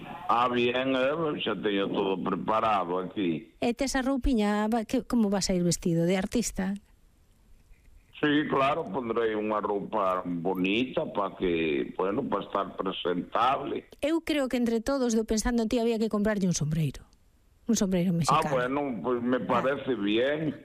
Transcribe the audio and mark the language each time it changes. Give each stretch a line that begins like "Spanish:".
Galician: Ah, bien, xa teño todo preparado aquí. E tes a roupiña, como vas a ir vestido, de artista? Sí, claro, pondrei unha roupa bonita para que, bueno, para estar presentable. Eu creo que entre todos, do pensando en ti, había que comprarlle un sombreiro mexicano.
Spanish: Ah, bueno, pues me parece bien.